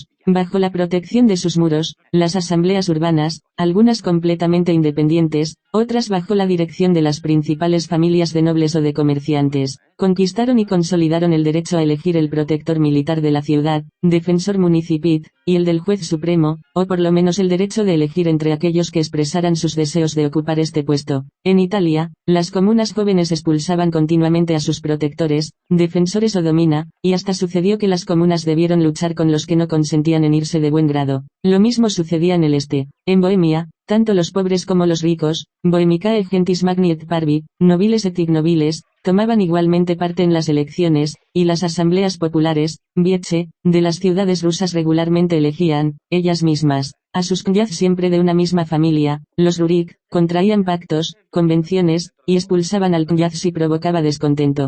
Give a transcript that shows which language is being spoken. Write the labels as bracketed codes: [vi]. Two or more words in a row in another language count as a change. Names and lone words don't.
[es] Bajo la protección de sus muros, las asambleas urbanas, algunas completamente independientes, otras bajo la dirección de las principales familias de nobles o de comerciantes, conquistaron y consolidaron el derecho a elegir el protector militar de la ciudad, [la] defensor municipit, [es] y el del juez supremo, o por lo menos el derecho de elegir entre aquellos que expresaran sus deseos de ocupar este puesto. En Italia, las comunas jóvenes expulsaban continuamente a sus protectores, defensores o domina, y hasta sucedió que las comunas debieron luchar con los que no consentían en irse de buen grado. Lo mismo sucedía en el este. En Bohemia, tanto los pobres como los ricos, [la] Bohemicae gentis magni et parvi, nobiles et ignobiles, [es] tomaban igualmente parte en las elecciones, y las asambleas populares, Vieche, de las ciudades rusas regularmente elegían, ellas mismas, a sus knyaz siempre de una misma familia. Los rurik contraían pactos, convenciones, y expulsaban al knyaz si provocaba descontento.